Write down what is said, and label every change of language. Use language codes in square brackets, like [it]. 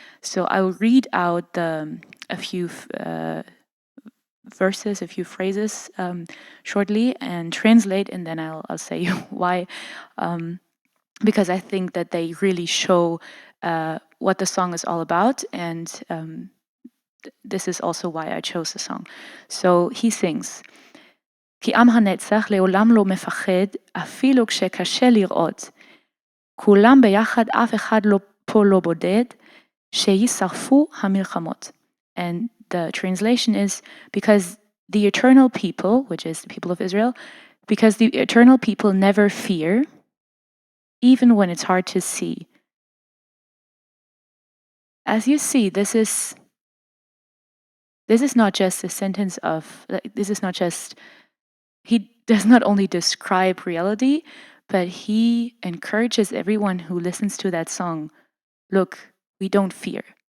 [en] So I will read out a few verses, a few phrases shortly, and translate, and then I'll say why. Because I think that they really show what the song is all about, and this is also why I chose the song. So he sings, [he] כי עם הנצח לעולם לא מפחד, אפילו כשקשה לראות. כולם ביחד, אף אחד פה לא בודד, שישרפו המלחמות. [en] And the translation is, because the eternal people, which is the people of Israel, because the eternal people never fear, even when it's hard to see. As you see, this is not just a sentence of, this is not just, he does not only describe reality, but he encourages everyone who listens to that song, look, we don't fear.